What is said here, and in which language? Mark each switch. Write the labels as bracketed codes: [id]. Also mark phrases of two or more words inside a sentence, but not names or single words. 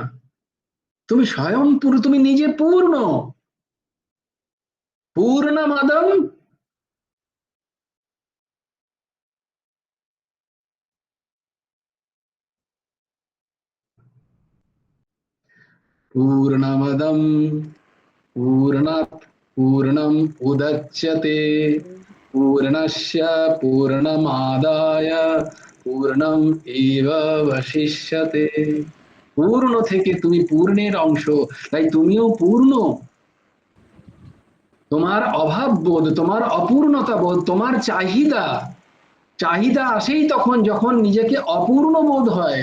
[bn] তুমি স্বয়ং পুরো, তুমি নিজে পূর্ণ, [sa] পূর্ণমাদম পূর্ণমদম पूर्णात् पूर्णम् उदच्यते पूर्णस्य पूर्णमादाय পূর্ণম এবাবশিষ্যতে। [bn] পূর্ণ থেকে তুমি পূর্ণের অংশ, তাই তুমিও পূর্ণ। তোমার অভাব বোধ, তোমার অপূর্ণতা বোধ, তোমার চাহিদা, চাহিদা আসেই তখন যখন নিজেকে অপূর্ণ বোধ হয়।